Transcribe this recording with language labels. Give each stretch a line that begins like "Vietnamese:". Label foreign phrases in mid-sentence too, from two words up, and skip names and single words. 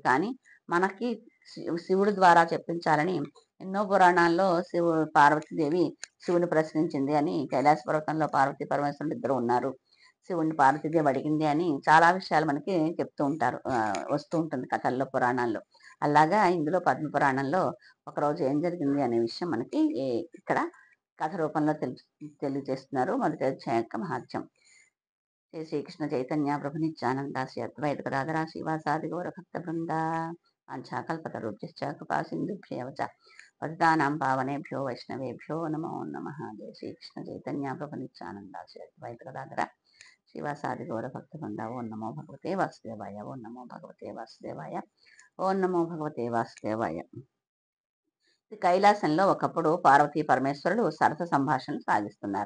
Telugu: కానీ మనకి శివుడి ద్వారా చెప్పించాలని ఎన్నో పురాణాల్లో పార్వతీదేవి శివుని ప్రశ్నించింది అని, కైలాస పర్వతంలో పార్వతీ పరమేశ్వరుడు ఇద్దరు ఉన్నారు, శివుణ్ణి పార్వతీదేవి అడిగింది అని చాలా విషయాలు మనకి చెప్తూ ఉంటారు, వస్తూ ఉంటుంది కథల్లో, పురాణాల్లో. అలాగా ఇందులో పద్మపురాణంలో ఒకరోజు ఏం జరిగింది అనే విషయం మనకి ఇక్కడ కథ రూపంలో తెలియజేస్తున్నారు. మొదటి అధ్యాయం యొక్క మహత్యం.
Sanskrit: శ్రీ శ్రీకృష్ణ చైతన్య ప్రభు నిత్యానంద శ్రీ అద్వైత గదాధర శ్రీవాసాది గౌర భక్త బృంద వాంఛాకల్పతరుభ్యశ్చ కృపా సింధుభ్యేవ చ పతితానాం పావనేభ్యో వైష్ణవేభ్యో నమో నమః. జయ శ్రీకృష్ణ చైతన్య ప్రభు నిత్యానంద శ్రీ అద్వైత గదాధర శ్రీవాసాది గౌర భక్త బృంద. ఓం నమో భగవతే వాసుదేవాయ. ఓం నమో భగవతే వాసుదేవాయ. ఓం నమో భగవతే వాసుదేవాయ.
Telugu: కైలాసంలో ఒకప్పుడు పార్వతీ పరమేశ్వరుడు సరస సంభాషణలు సాగిస్తున్నారు.